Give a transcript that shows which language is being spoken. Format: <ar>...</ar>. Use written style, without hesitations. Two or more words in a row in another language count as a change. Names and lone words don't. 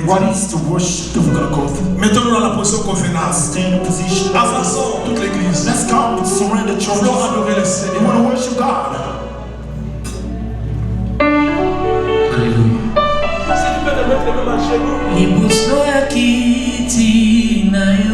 <en>What is the worship that we're going to go through?</en> <fr>Mettons-nous dans la position convenance.</fr> <en>Stay in a position.</en> <fr>Avançons toute l'église.</fr> <en>Let's come and surrender</en> <fr>Nous</fr> <en>churches.</en> <fr>voulons adorer le</fr> <en>You</en> <fr>Seigneur.</fr> <en>want to worship God?</en> <fr>Alléluia. Si tu peux te mettre même à genoux.</fr> <ln>Liboso ya kiti na</ln>